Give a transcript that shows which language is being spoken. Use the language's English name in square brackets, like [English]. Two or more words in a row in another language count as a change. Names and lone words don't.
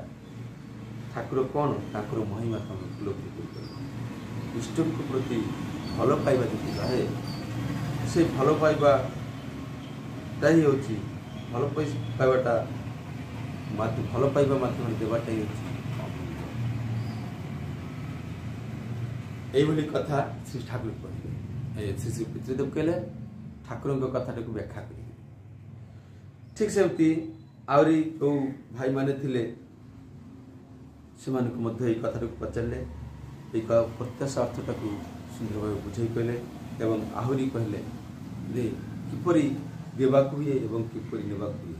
[Odia] ଠାକୁର କ'ଣ, ତାଙ୍କର ମହିମା ତମେ ଉପଲବ୍ଧି କରିପାରିବ। ଇଷ୍ଟଙ୍କ ପ୍ରତି ଭଲ ପାଇବା ଯଦି ରହେ, ସେ ଭଲ ପାଇବାଟା ହିଁ ହେଉଛି ଭଲ ପାଇବା ମାଧ୍ୟମରେ ଦେବାଟା ହିଁ ହେଉଛି। [Bangla] এইভাবে কথা শ্রী ঠাকুর কহিলেন। [Odia] শ্রী শ্রী পিতৃদেব କହିଲେ ଠାକୁରଙ୍କ କଥାଟାକୁ ବ୍ୟାଖ୍ୟା କରିବେ। ଠିକ୍ ସେମିତି ଆହୁରି ଯେଉଁ ଭାଇମାନେ ଥିଲେ ସେମାନଙ୍କୁ ମଧ୍ୟ ଏଇ କଥାଟାକୁ ପଚାରିଲେ, ଏଇ ପ୍ରତ୍ୟାଶା ଅର୍ଥଟାକୁ ସୁନ୍ଦର ଭାବେ ବୁଝେଇ କହିଲେ ଏବଂ ଆହୁରି କହିଲେ ଯେ କିପରି ଦେବାକୁ ହୁଏ ଏବଂ କିପରି ନେବାକୁ ହୁଏ।